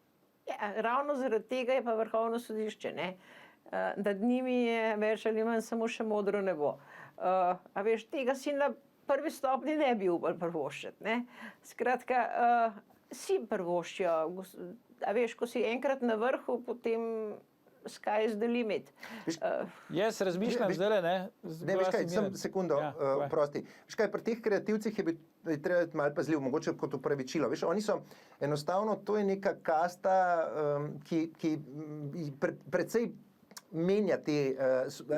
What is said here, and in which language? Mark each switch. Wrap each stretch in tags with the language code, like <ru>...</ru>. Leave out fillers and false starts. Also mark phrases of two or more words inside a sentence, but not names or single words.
<sl>Ja, ravno zaradi tega je pa vrhovno sodišče. Ne? Nad njimi je več ali manj samo še modro nebo. A veš, tega si na prvi stopni ne bi upal prvoščiti. Ne? Skratka, si prvoščijo. A veš, ko si enkrat na vrhu, potem</sl> <en>sky is the limit.</en> <sl>Jaz razmišljam Veš- zdaj, ne? Ne, veš kaj, sem sekundo, povej. prosti. Veš kaj, pri teh kreativcih je treba biti malo pazljiv, mogoče kot upravičilo. Veš, oni so enostavno, to je neka kasta, ki precej menja te agencije.</sl>